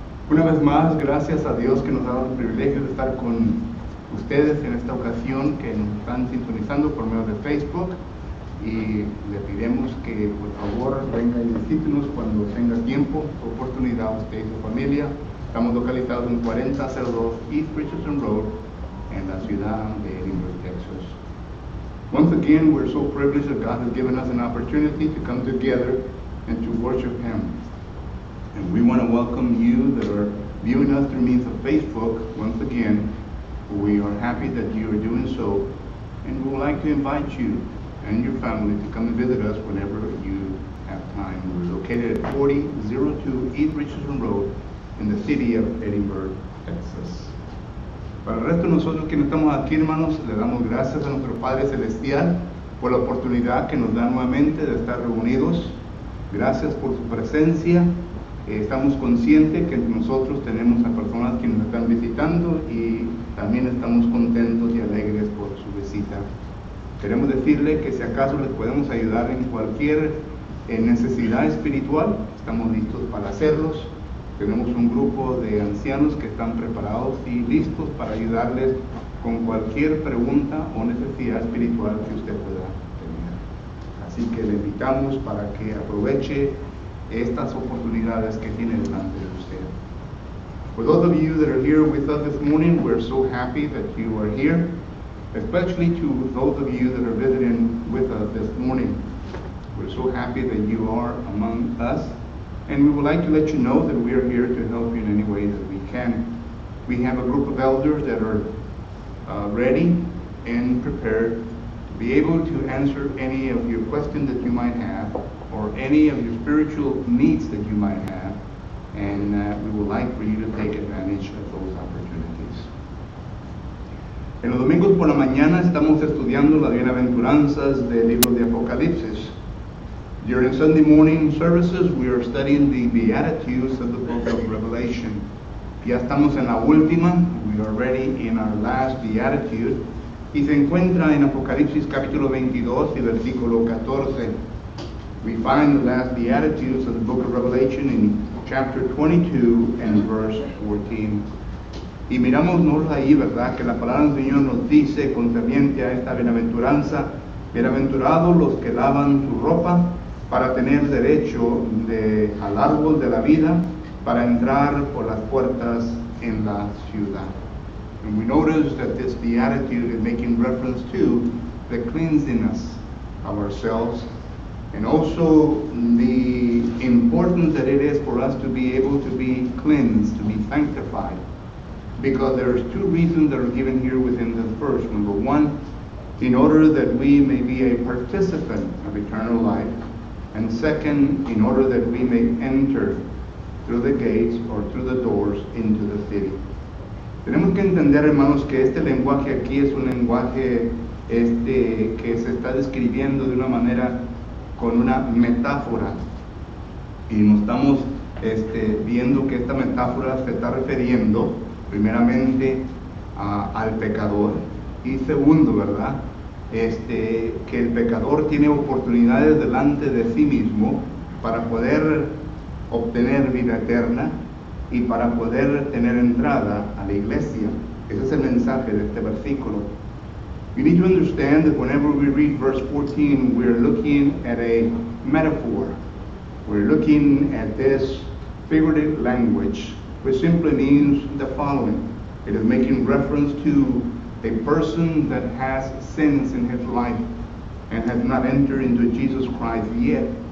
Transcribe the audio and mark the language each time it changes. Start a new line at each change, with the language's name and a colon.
Spanish: Una vez más, gracias a Dios que nos ha dado el privilegio de estar con ustedes en esta ocasión, que nos están sintonizando por medio de Facebook, y le pedimos que por favor venga y visítenos cuando tenga tiempo, oportunidad, usted y su familia. Estamos localizados en 4002 East Richardson Road en la ciudad de Edinburgh, Texas.
English: Once again, we're so privileged that God has given us an opportunity to come together and to worship Him. And we want to welcome you that are viewing us through means of Facebook. Once again, we are happy that you are doing so, and we would like to invite you and your family to come and visit us whenever you have time. We're located at 4002 East Richardson Road in the city of Edinburgh, Texas.
Spanish: Para el resto de nosotros quienes estamos aquí, hermanos, le damos gracias a nuestro Padre Celestial por la oportunidad que nos da nuevamente de estar reunidos. Gracias por su presencia. Estamos conscientes que entre nosotros tenemos a personas que nos están visitando y también estamos contentos y alegres por su visita. Queremos decirle que si acaso les podemos ayudar en cualquier necesidad espiritual, estamos listos para hacerlos. Tenemos un grupo de ancianos que están preparados y listos para ayudarles con cualquier pregunta o necesidad espiritual que usted pueda tener. Así que le invitamos para que aproveche estas oportunidades que tiene delante de usted.
English: For those of you that are here with us this morning, we're so happy that you are here, especially to those of you that are visiting with us this morning. We're so happy that you are among us, and we would like to let you know that we are here to help you in any way that we can. We have a group of elders that are ready and prepared to be able to answer any of your questions that you might have, or any of your spiritual needs that you might have. and we would like for you to take advantage of those opportunities.
Spanish: En los domingos por la mañana estamos estudiando las bienaventuranzas del libro de Apocalipsis.
English: During Sunday morning services, we are studying the Beatitudes of the book of Revelation.
Spanish: Ya estamos en la última,
English: we are already in our last Beatitude,
Spanish: y se encuentra en Apocalipsis capítulo 22 y versículo 14.
English: We find the last Beatitudes of the book of Revelation in chapter 22 and verse 14.
Spanish: Y miramos ahí, ¿verdad?, que la palabra del Señor nos dice concerniente a esta bienaventuranza: bienaventurados los que lavan su ropa para tener derecho al árbol de la vida, para entrar por las puertas en la ciudad.
English: And we notice that this beatitude is making reference to the cleansiness of ourselves, and also the importance that it is for us to be able to be cleansed, to be sanctified. Because there's two reasons that are given here within this verse. Number one, in order that we may be a participant of eternal life. And second, in order that we may enter through the gates or through the doors into the city.
Spanish: Tenemos que entender, hermanos, que este lenguaje aquí es un lenguaje que se está describiendo de una manera con una metáfora. Y nos estamos viendo que esta metáfora se está refiriendo primeramente al pecador, y segundo, ¿verdad?, que el pecador tiene oportunidades delante de sí mismo para poder obtener vida eterna y para poder tener entrada a la iglesia. Ese es el mensaje de este versículo.
English: You need to understand that whenever we read verse 14, we're looking at a metaphor. We're looking at this figurative language, which simply means the following. It is making reference to a person that has sins in his life and has not entered into Jesus Christ yet.